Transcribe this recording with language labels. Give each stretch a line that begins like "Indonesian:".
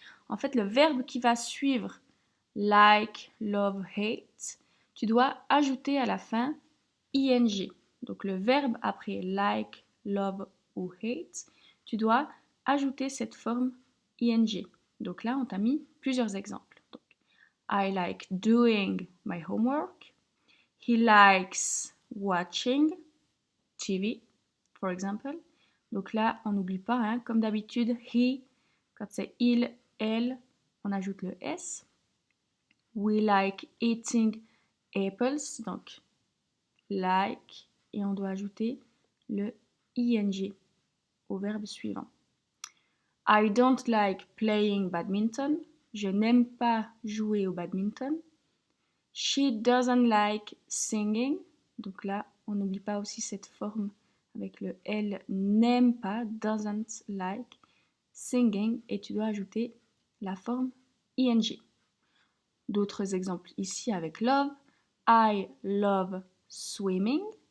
French: En fait, le verbe qui va suivre like, love, hate, tu dois ajouter à la fin ing. Donc le verbe après like, love ou hate, tu dois ajouter cette forme ing. Donc là, on t'a mis plusieurs exemples.
English: Donc, I like doing my homework. He likes watching TV, for example.
French: Donc là, on n'oublie pas, hein, comme d'habitude, he, quand c'est il, elle, on ajoute le s.
English: We like eating apples,
French: donc like, et on doit ajouter le ing au verbe suivant.
English: I don't like playing badminton.
French: Je n'aime pas jouer au badminton.
English: She doesn't like singing.
French: Donc là, on n'oublie pas aussi cette forme avec le elle n'aime pas,
English: doesn't like singing,
French: et tu dois ajouter la forme ing. D'autres exemples ici avec love.
English: I love swimming.